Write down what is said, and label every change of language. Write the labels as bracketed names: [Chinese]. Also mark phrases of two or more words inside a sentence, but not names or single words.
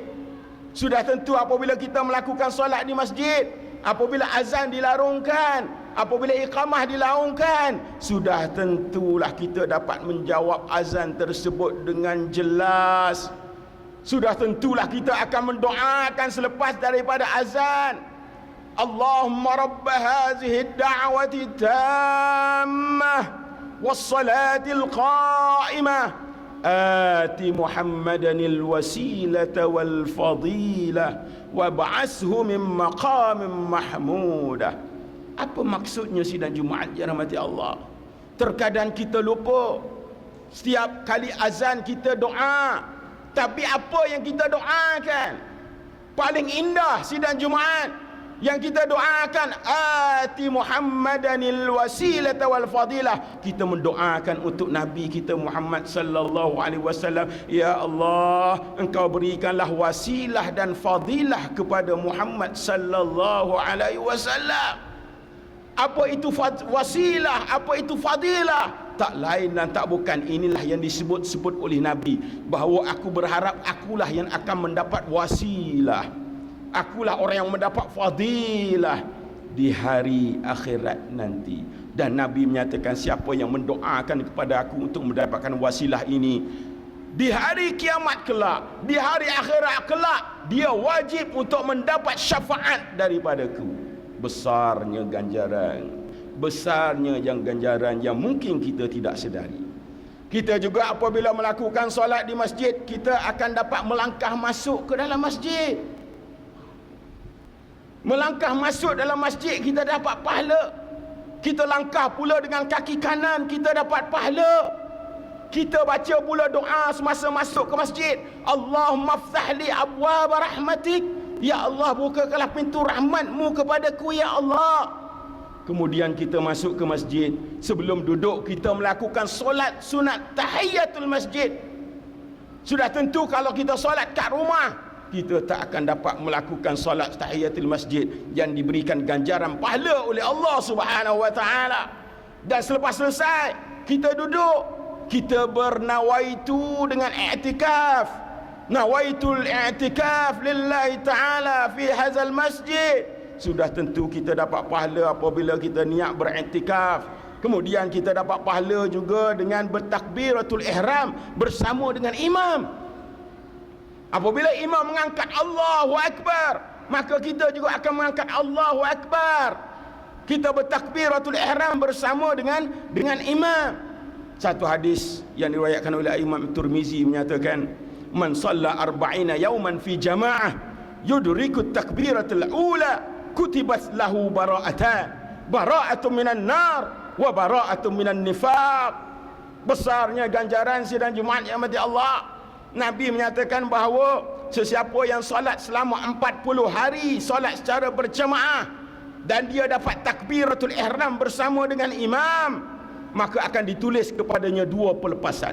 [Malay] Sudah tentu apabila kita melakukan solat di masjid, apabila azan dilarungkan, apabila iqamah dilaungkan, sudah tentulah kita dapat menjawab azan tersebut dengan jelas. Sudah tentulah kita akan mendoakan selepas daripada azan. [Arabic] اللهم رب هذه الدعوة التامة والصلاة القائمة آت محمدا الوسيلة والفضيلة وابعثه من مقام محمود. [Malay] Apa maksudnya sidang Jumaat yang rahmati Allah? Terkadang kita lupa. Setiap kali azan kita doa, tapi apa yang kita doakan? Paling indah sidang Jumaat yang kita doakan, [Arabic] آت محمدا الوسيلة والفضيلة. [Malay] Kita mendoakan untuk Nabi kita Muhammad [Arabic] صلى الله عليه وسلم, يا الله, [Malay] engkau berikanlah wasilah dan fadilah kepada Muhammad [Arabic] صلى الله عليه وسلم. [Malay] Apa itu wasilah, apa itu fadilah? Tak lain dan tak bukan, inilah yang disebut-sebut oleh Nabi, bahawa aku berharap akulah yang akan mendapat wasilah, akulah orang yang mendapat fadilah di hari akhirat nanti. Dan Nabi menyatakan, siapa yang mendoakan kepada aku untuk mendapatkan wasilah ini di hari kiamat kelak, di hari akhirat kelak, dia wajib untuk mendapat syafaat daripadaku. Besarnya ganjaran, besarnya yang ganjaran yang mungkin kita tidak sedari. Kita juga apabila melakukan solat di masjid, kita akan dapat melangkah masuk ke dalam masjid. Melangkah masuk dalam masjid, kita dapat pahala. Kita langkah pula dengan kaki kanan, kita dapat pahala. Kita baca pula doa semasa masuk ke masjid, [Arabic] اللهم افتح لي أبواب رحمتك يا الله, [Malay] bukakanlah pintu rahmatmu kepadaku, [Arabic] يا الله. [Malay] Kemudian kita masuk ke masjid, sebelum duduk kita melakukan solat sunat tahiyatul masjid. Sudah tentu kalau kita solat kat rumah, kita tak akan dapat melakukan solat tahiyatul masjid yang diberikan ganjaran pahala oleh [Arabic] الله سبحانه وتعالى. [Malay] Dan selepas selesai kita duduk, kita bernawaitu dengan i'tikaf, [Arabic] نويت الاعتكاف لله تعالى في هذا المسجد. [Malay] Sudah tentu kita dapat pahala apabila kita niat beriktikaf. Kemudian kita dapat pahala juga dengan bertakbiratul ihram bersama dengan imam. Apabila imam mengangkat [Arabic] الله أكبر, [Malay] maka kita juga akan mengangkat [Arabic] الله أكبر. [Malay] Kita bertakbiratul ihram bersama dengan imam. Satu hadis yang diriwayatkan oleh Imam Tirmizi menyatakan, [Arabic] من صلى أربعين يوما في جماعة يدرك التكبيرة الأولى كتبت له براءتان براءة من النار وبراءة من النفاق. [Malay] Besarnya ganjaran sidang Jumaat yang mati Allah. Nabi menyatakan bahawa sesiapa yang solat selama 40 hari, solat secara berjamaah, dan dia dapat takbiratul ihram bersama dengan imam, maka akan ditulis kepadanya dua pelepasan.